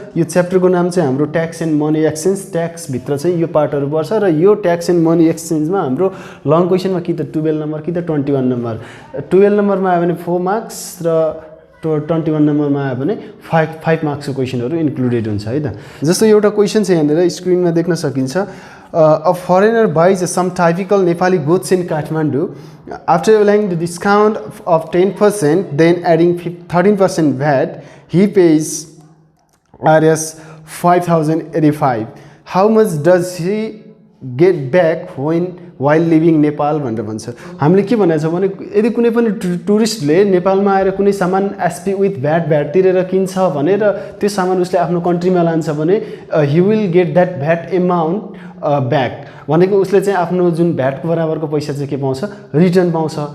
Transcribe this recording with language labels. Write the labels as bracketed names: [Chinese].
[Nepali] यो च्याप्टरको नाम चाहिँ हाम्रो tax and money exchange. Tax भित्र चाहिँ यो पार्टहरु पर्छ र यो ट्याक्स एन्ड मनी एक्सचेन्जमा हाम्रो लङ क्वेशनमा कि त 12 नम्बर कि त 21 नम्बर 12 नम्बरमा आयो भने 4 मार्क्स र 21 नम्बरमा आयो भने 5 मार्क्सको क्वेशनहरु इन्क्लुडेड हुन्छ है त। जस्तो एउटा क्वेशन चाहिँ यहाँनिर स्क्रिनमा देख्न सकिन्छ। [English] A foreigner buys some typical Nepali goods in Kathmandu. After allowing the discount of 10%, then adding 13% VAT, he pays Rs 5,085. How much does he get back while leaving Nepal [Nepali] भनेर भन्छ। हामीले के भनेको छ भने यदि कुनै पनि टुरिस्टले नेपालमा आएर कुनै सामान एसपी विथ भ्याट तिरेर किन्छ भने र त्यो सामान उसले आफ्नो कन्ट्रीमा लान्छ भने [English] he will get that VAT amount back [Nepali] भनेको उसले चाहिँ आफ्नो जुन भ्याटको बराबरको पैसा चाहिँ के पाउँछ रिटर्न पाउँछ।